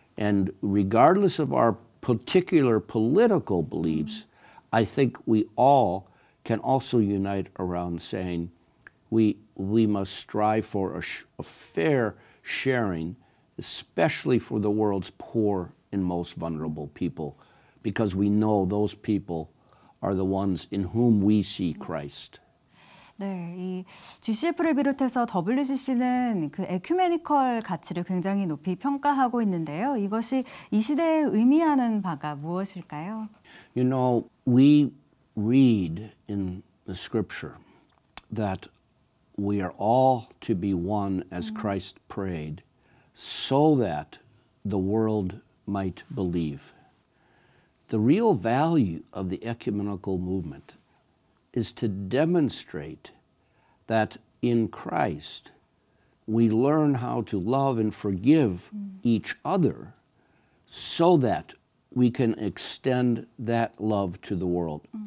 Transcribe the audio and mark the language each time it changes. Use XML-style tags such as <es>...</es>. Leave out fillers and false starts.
<en>And regardless of our particular political beliefs, I think we all can also unite around saying we must strive for a fair sharing, especially for the world's poor and most vulnerable people, because we know those people are the ones in whom we see Christ.</en> <ko>네, 이 GCF를 비롯해서 WCC는 그 에큐메니컬 가치를 굉장히 높이 평가하고 있는데요. 이것이 이 시대에 의미하는 바가 무엇일까요?</ko> <en>You know, we read in the scripture that we are all to be one as Christ prayed, so that the world might believe. The real value of the ecumenical movement is to demonstrate that in Christ we learn how to love and forgive each other so that we can extend that love to the world.</en>